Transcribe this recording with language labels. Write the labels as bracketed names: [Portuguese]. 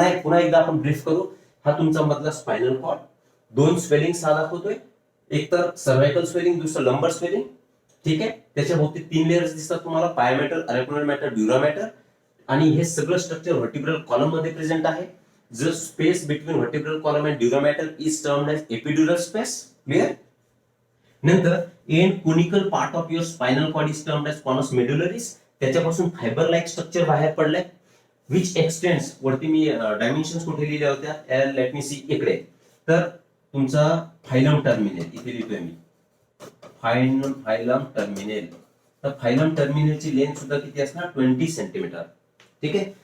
[Marathi] पुन्हा एकदा आपण ब्रीफ करू. हा तुमचा मधला स्पायनल कॉर्ड, 2 स्वेलिंग हा दाखवतोय, एक तर सर्वायकल स्वेलिंग, दुसरं लंबर स्वेलिंग. ठीक आहे, त्याच्या भोवती 3 लेयर्स दिसतात तुम्हाला, पायामॅटर, अरेक्नॉइड मॅटर, ड्युरा मॅटर. आणि हे सगळं स्ट्रक्चर व्हर्टिब्रल कॉलम मध्ये प्रेझेंट आहे. [English] The space between vertebral column and dura mater is termed as epidural space. Clear? [Marathi] नंतर [English] end conical part of your spinal cord is termed as conus medullaris. [Marathi] त्याच्यापासून fibre like structure बाहेर पडलंय [English] which extends, [Marathi] वरती मी dimensions कुठे लिहिल्या होत्या, [English] Let me see इकडे. [Marathi] तर तुमचा फायलम टर्मिनल इथे लिहितोय मी, फायलम टर्मिनल. तर फायलम टर्मिनलची लेंथ सुद्धा किती असणार, 20 सेंटीमीटर. ठीक आहे.